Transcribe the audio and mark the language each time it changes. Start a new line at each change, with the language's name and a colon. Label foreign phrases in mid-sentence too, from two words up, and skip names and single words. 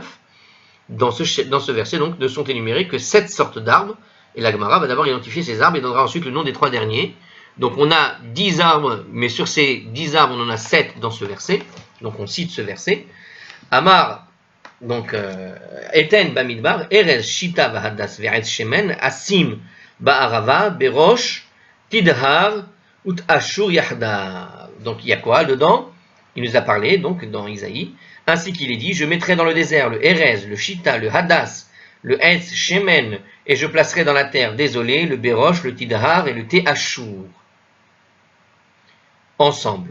French: Dans ce verset, donc, ne sont énumérés que 7 sortes d'arbres, et la Gemara va d'abord identifier ces arbres et donnera ensuite le nom des 3 derniers. Donc on a 10 arbres, mais sur ces 10 arbres, on en a 7 dans ce verset, donc on cite ce verset. Amar, donc,
Hebrew: אתן במדבר, ארז שטה והדס ועץ שמן, אשים בערבה, ברוש, תדהר, ותאשור יחדו.
French: Donc il y a quoi dedans? Il nous a parlé, donc dans Isaïe, ainsi qu'il est dit, je mettrai dans le désert le Erez, le Shita, le Hadas, le
Hebrew: עץ שמן,
French: et je placerai dans la terre désolée le Berosh, le Tidhar et le Ashur. Ensemble.